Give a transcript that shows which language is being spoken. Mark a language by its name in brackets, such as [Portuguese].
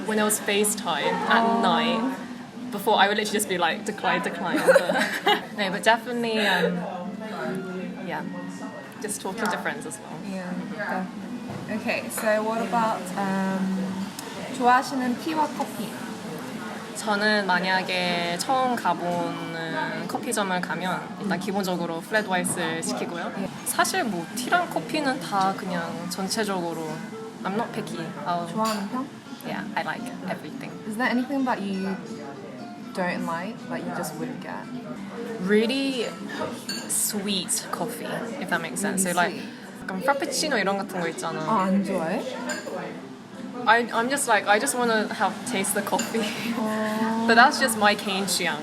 [English] that, when it was FaceTime at night, before I would literally just be like, decline. But, no, but definitely, yeah, just talking to friends as well. Yeah, definitely. Okay, so what about [Korean] 좋아하시는 티와 커피? 저는 만약에 처음 가보는 커피점을 가면 일단 기본적으로 플랫 화이트를 시키고요. 사실 뭐 티랑 커피는 다 그냥 전체적으로 [English] I'm not picky. [Korean] 좋아하는 편? [English] Yeah, I like everything. Is there anything that you don't like that you just wouldn't get? Really sweet coffee, if that makes sense. So like [Korean] 약간 프라푸치노 이런 같은 거 있잖아. 안 좋아해? [English] I'm just like, I just want to have taste the coffee. But that's just my cane 취향.